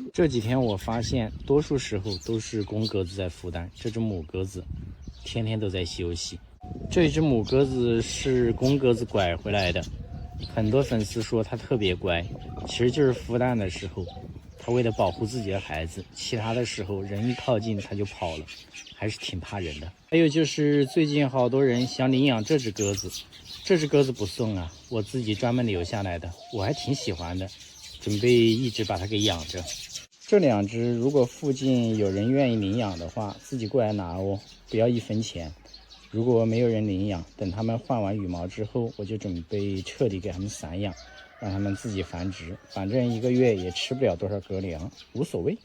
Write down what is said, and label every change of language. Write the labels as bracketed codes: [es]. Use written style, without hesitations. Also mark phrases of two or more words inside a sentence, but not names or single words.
[zh] 這幾天我發現多數時候都是公鴿子在孵蛋，這只母鴿子天天都在休息。這只母鴿子是公鴿子拐回來的，很多粉絲說它特別乖，其實就是孵蛋的時候，它為了保護自己的孩子，其他的時候人一靠近它就跑了，還是挺怕人的。還有就是最近好多人想領養這只鴿子，這只鴿子不送啊，我自己專門留下來的，我還挺喜歡的，準備一直把它給養着。這2隻如果附近有人願意領養的話，自己過來拿哦，不要1分錢。如果沒有人領養，等它們換完羽毛之後，我就準備徹底給它們散養，讓它們自己繁殖，反正1個月也吃不了多少鴿糧，無所謂。